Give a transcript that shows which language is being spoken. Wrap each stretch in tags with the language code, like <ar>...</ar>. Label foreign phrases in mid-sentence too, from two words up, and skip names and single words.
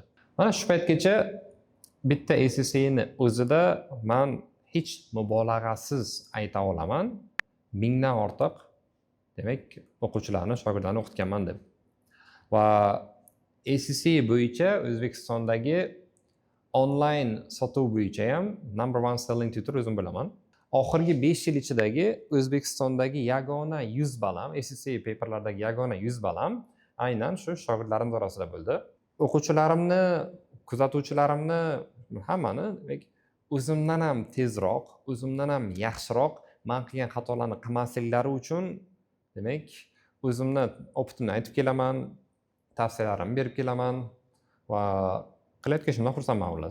<uz>Mana shu paytgacha bitta ACCA'ni o'zida men hech mubolag'asiz ayta olaman, 1000 dan ortiq demak o'quvchilarni, shogirdlarni o'qitganman deb. Va ACCA bo'yicha O'zbekistondagi onlayn sotuv bo'yicha ham</uz> <en>number 1 selling tutor</en> <uz>o'zim bo'laman. Oxirgi 5 yil ichidagi O'zbekistondagi yagona 100 balam, ACCA paperlardagi yagona 100 balam aynan shu shogirdlarim orasida bo'ldi. O'quvchilarimni, kuzatuvchilarimni hammani demak o'zimdan ham tezroq, o'zimdan ham yaxshiroq men qilgan xatolarni qilmasliklari uchun demak o'zimni opitimni aytib kelaman, tavsiyalarimni berib kelaman va qilayotgan ishimdan xursandman xullas.</uz>